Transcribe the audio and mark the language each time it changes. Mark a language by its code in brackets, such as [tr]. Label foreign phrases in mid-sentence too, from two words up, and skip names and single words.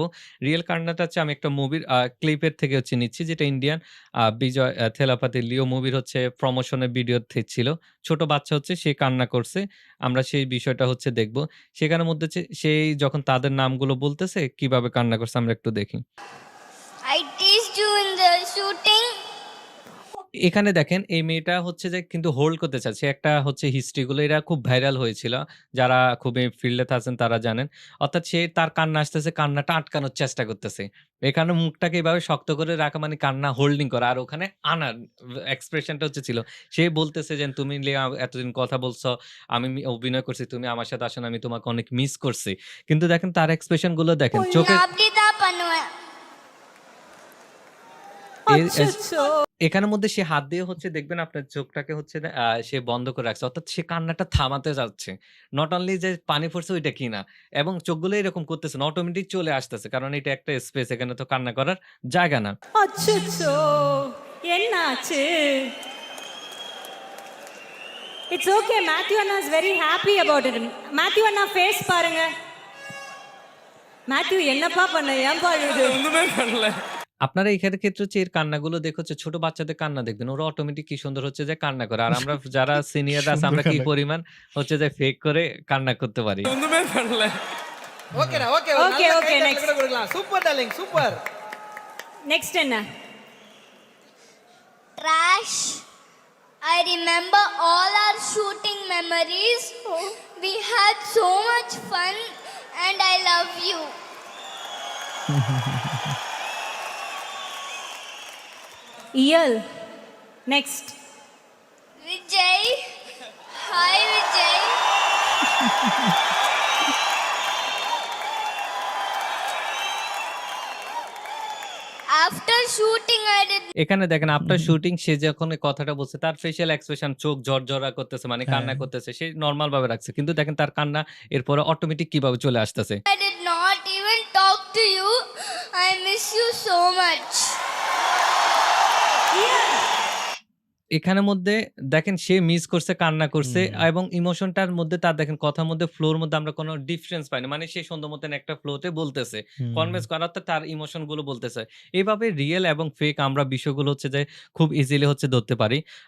[bn] রিয়াল কান্নাটা হচ্ছে আমি একটা মুভির ক্লিপের থেকে হচ্ছে নিচ্ছি যেটা ইন্ডিয়ান বিজয় থেলাপাতি লিও মুভির হচ্ছে প্রমোশনের ভিডিও ছিল। ছোট বাচ্চা হচ্ছে সে কান্না করছে। আমরা সেই বিষয়টা হচ্ছে দেখব। সেখানের মধ্যে সেই যখন তাদের নামগুলো বলতেছে কিভাবে কান্না করছে আমরা একটু দেখি। [en] I teased you in the shooting. [bn] এখানে দেখেন এই মেয়েটা হচ্ছে যে কিন্তু হোল্ড করতে চাচ্ছে। একটা হচ্ছে হিস্ট্রি গুলো এরা খুব ভাইরাল হয়েছিল। যারা খুবই ফিল্ডে আছেন তারা জানেন। অর্থাৎ সে তার কান্না আসতেছে, কান্নাটা আটকানোর চেষ্টা করতেছে। এখানে মুখটাকে এভাবে শক্ত করে রাখা মানে কান্না হোল্ডিং করা। আর ওখানে আনার এক্সপ্রেশনটা হচ্ছে ছিল। সে বলতেছে যে, "তুমি লিয়া এতদিন কথা বলছো, আমি অভিনয় করছি, তুমি আমার সাথে আসো না, আমি তোমাকে অনেক মিস করছি।" কিন্তু দেখেন তার এক্সপ্রেশন গুলো দেখেন। চোখে [ta] நான் அப்படிதான் பண்ணுவேன். [bn] এ এস এখানের মধ্যে সে হাত দিয়ে হচ্ছে দেখবেন আপনার চোখটাকে হচ্ছে সে বন্ধ করে রাখছে। অর্থাৎ সে কান্নাটা থামাতে যাচ্ছে। [en] not only [bn] যে পানি পড়ছে ওইটা কি না। এবং চোখগুলো এরকম করতেছে না। অটোমেটিক চলে আসতেছে। কারণ এটা একটা স্পেস এখানে তো কান্না করার জায়গা না। [ta] அச்சச்சோ! என்னாச்சு? [en] it's okay. [ta] மேத்யூ அண்ணா [en] is very happy about it. [ta] மேத்யூ அண்ணா ஃபேஸ் பாருங்க. மேத்யூ என்னப்பா பண்ண? ஏன்பா இது? ஒண்ணுமே பண்ணல. [bn] আপনারা এখানে ক্ষেত্রে হচ্ছে এর কান্নাগুলো দেখে হচ্ছে ছোট বাচ্চাদের কান্না দেখবেন। ওরা অটোমেটিক কি সুন্দর হচ্ছে যে কান্না করে। আর আমরা যারা সিনিয়ররা আছে সুন্দর আমরা কি কান্না করে। পরিমাণ হচ্ছে যে ফেক করে কান্না করতে পারি। [ta] ஓகேடா ஓகே [en] Okay, ஓகே okay, ஓகே next. [ta] கூட கொடுக்கலாம் [en] super darling super [ta] Next என்ன? [en] Trash. I remember all our shooting memories. We had so much fun and I love you. Iyal. Next. Vijay. Hi Vijay. After shooting I did [bn] এখানে দেখেন [en] after shooting [bn] সে যখন এই কথাটা বলছে তার ফেসিয়াল এক্সপ্রেশন চোখ ঝরঝরা করতেছে মানে কান্না হ্যাঁ। করতেছে। সে নরমাল ভাবে রাখছে। কিন্তু দেখেন তার কান্না এরপরে অটোমেটিক কিভাবে চলে আসতেছে। [en] I did not even talk to you. I miss you so much. [bn] এখানের মধ্যে দেখেন সে মিস করছে, কান্না করছে এবং ইমোশনটার মধ্যে তার দেখেন কথার মধ্যে ফ্লোর মধ্যে আমরা কোনো ডিফারেন্স পাই না। মানে সে সুন্দর মতন একটা ফ্লোতে বলতেছে। কনভিন্স করার তো তার ইমোশন গুলো বলতেছে। এভাবে রিয়েল এবং ফেক আমরা বিষয়গুলো হচ্ছে যে খুব ইজিলি হচ্ছে ধরতে পারি।